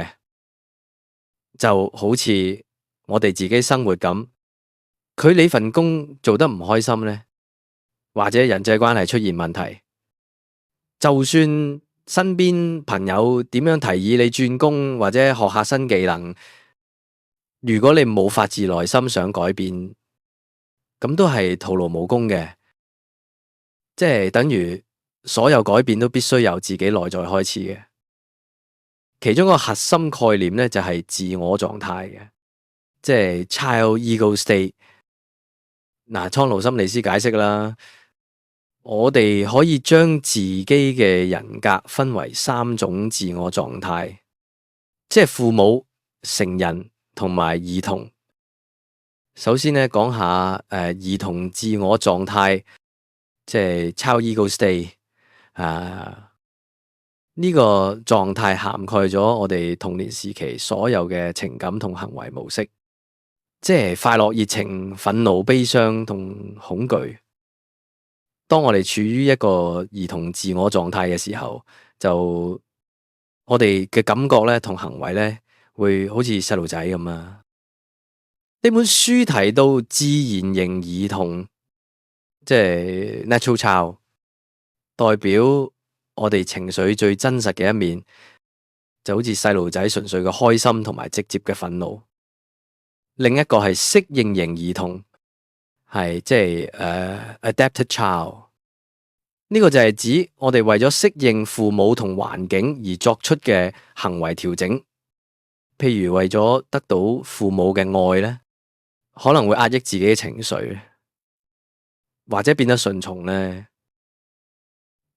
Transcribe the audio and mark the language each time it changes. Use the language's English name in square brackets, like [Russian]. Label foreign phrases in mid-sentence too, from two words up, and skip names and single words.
[Cantonese] 就好似我哋自己生活咁，佢呢份工做得唔開心呢，或者人際關係出現問題，就算身邊朋友點樣提議你轉工或者學下新技能，如果你冇發自內心想改變，咁都係徒勞無功嘅。即係等於所有改變都必須由自己內在開始嘅。其中一個核心概念咧就係自我狀態嘅，即係 [English] child ego state。 [Cantonese] 蒼鷺心理師解釋啦，我哋可以將自己嘅人格分為三種自我狀態，即係父母、成人同埋兒童。首先咧講下兒童自我狀態，即係 [English] child ego state。 [Cantonese] 呢個狀態涵蓋咗我哋童年時期所有嘅情感同行為模式，即係快樂、熱情、憤怒、悲傷同恐懼。當我哋處於一個兒童自我狀態嘅時候，就我哋嘅感覺咧同行為咧會好似細路仔咁啊。呢本書提到自然型兒童，即係 [English] natural child， [Cantonese] 代表我哋情緒最真實嘅一面，就好似細路仔純粹嘅開心同埋直接嘅憤怒。另一個係適應型兒童，係即係 [English] adapted child。 [Cantonese] 呢個就係指我哋為咗適應父母同環境而作出嘅行為調整，譬如為咗得到父母嘅愛咧，可能會壓抑自己嘅情緒，或者變得順從咧。